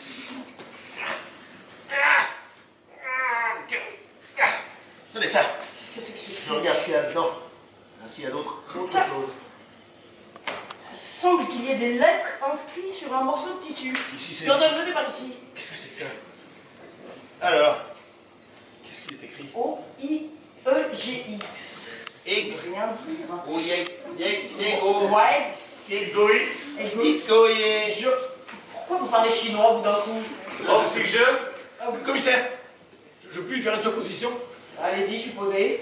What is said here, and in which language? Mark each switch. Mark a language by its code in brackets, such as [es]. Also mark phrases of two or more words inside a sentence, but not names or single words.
[fr] Regardez ça. Qu'est-ce que c'est? Je regarde ce qu'il y a dedans. Ainsi, il y a autre chose. Il semble qu'il y ait des lettres inscrites sur un morceau de tissu. Ici, c'est... Gordon, venez par ici. Qu'est-ce que c'est que ça? Alors, qu'est-ce qu'il est écrit? O-I-E-G-X. X. Ça veut rien dire. Oye, c'est go. Ouais. Egoïx. Je... Pourquoi vous parlez chinois, vous, d'un coup? Oh, c'est que je... Commissaire, je puis lui faire une supposition? Allez-y, supposez.